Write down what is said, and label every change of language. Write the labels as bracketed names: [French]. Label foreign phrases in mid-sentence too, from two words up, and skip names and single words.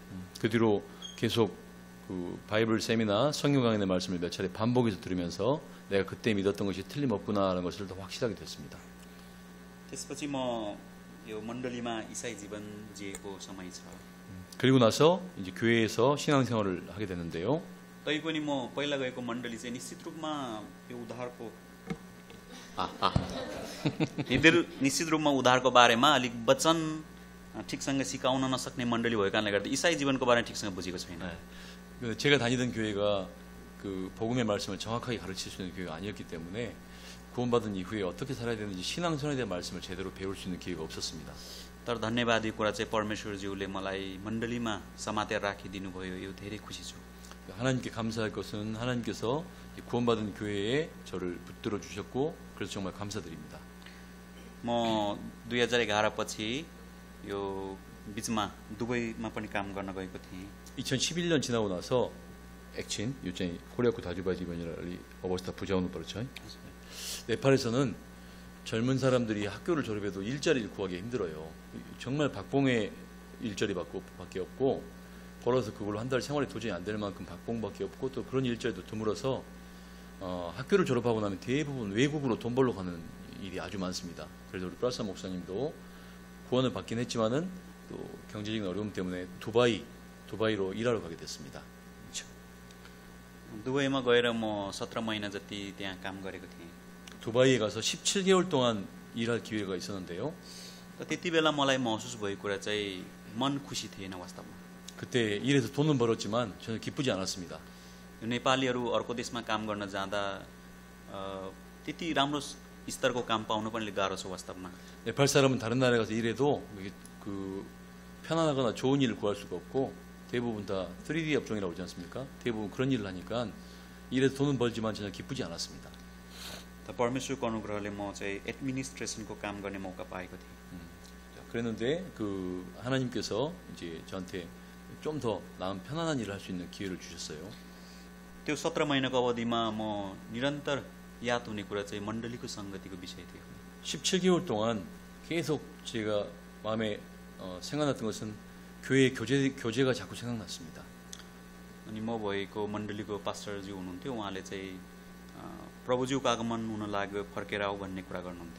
[Korean] 그 뒤로 계속 그 바이블 세미나 성경 강연의 말씀을 몇 차례 반복해서 들으면서 내가 그때 믿었던 것이 틀림없구나라는 것을 더 확실하게 됐습니다. [Nepali] त्यसपछि म यो मण्डलीमा इसाई जीवन जिएको समय छ। [Korean] 그리고 나서 이제 교회에서 신앙생활을 하게 되는데요. [Nepali] तैपनि म पहिला गएको मण्डली चाहिँ निश्चित रूपमा यो उद्धारको निश्चित रूपमा उद्धारको बारेमा अलिक वचन ठिकसँग सिकाउन नसक्ने मण्डली भएको कारणले गर्दा इसाई जीवनको बारेमा ठिकसँग बुझेको छैन। [Korean] 제가 다니던 교회가 그 복음의 말씀을 정확하게 가르칠 수 있는 교회가 아니었기 때문에 구원받은 이후에 어떻게 살아야 되는지 신앙생활에 대한 말씀을 제대로 배울 수 있는 기회가 없었습니다. [Nepali] तर धन्यवादी कुरा चाहिँ परमेश्वरज्यूले मलाई मण्डलीमा समातेर राखिदिनु भयो, यो धेरै खुसी छु। [Korean] 하나님께 감사할 것은 하나님께서 구원받은 교회에 저를 붙들어 주셨고 그래서 정말 감사드립니다. [Nepali] म 2011 पछि यो बीचमा दुबईमा पनि काम गर्न गएको थिएँ। 2011년 지나고 나서 액친 요즘 코리아쿠 다주바지번이라리 어버스타 부자원을 벌쳐. [Korean] 네팔에서는 젊은 사람들이 학교를 졸업해도 일자리를 구하기 힘들어요. 정말 박봉의 일자리밖에 없고 벌어서 그걸로 한 달 생활이 도저히 안 될 만큼 박봉밖에 없고 또 그런 일자리도 드물어서 학교를 졸업하고 나면 대부분 외국으로 돈 벌러 가는 일이 아주 많습니다. 그래서 우리 플라사 목사님도 구원을 받긴 했지만은 또 경제적인 어려움 때문에 두바이로 일하러 가게 됐습니다. [Nepali] दुबईमा गएर म 17 महिना जति त्यहाँ काम गरेको थिएँ। [Korean] 두바이에 가서 17개월 동안 일할 기회가 있었는데요. [Nepali] त्यति बेला मलाई महसुस भएको कुरा चाहिँ मन खुसी थिएन वास्तवमा। [Korean] 그때 일해서 돈은 벌었지만 저는 기쁘지 않았습니다. [Nepali] नेपालीहरू अर्को देशमा काम गर्न जाँदा त्यति राम्रो स्तरको काम पाउनु पनि गाह्रो छ वास्तवमा। [Korean] 네팔 사람은 다른 나라에 가서 일해도 그 편안하거나 좋은 일을 구할 수가 없고 대부분 다 3D 업종이라고 하지 않습니까? 대부분 그런 일을 하니까 일해서 돈은 벌지만 전혀 기쁘지 않았습니다. [Nepali] परमेश्वरको अनुग्रहले म चाहिँ एडमिनिस्ट्रेसनको काम गर्ने मौका पाएको थिएँ। [Korean] 그랬는데 그 하나님께서 이제 저한테 좀 더 나은 편안한 일을 할 수 있는 기회를 주셨어요. [Nepali] त्यो 17 महिनाको अवधिमा म निरन्तर याद हुने कुरा चाहिँ मण्डलीको संगतिको विषय थियो। [Korean] 17개월 동안 계속 제가 마음에 생각났던 것은 교회의 교제가 자꾸 생각났습니다. [Nepali] अनि म भएको मण्डलीको पास्टरज्यू हुनुहुन्थ्यो, उहाँले चाहिँ प्रभुज्यूको आगमन हुन लाग्यो, फर्केर आऊ भन्ने कुरा गर्नुहुन्थ्यो।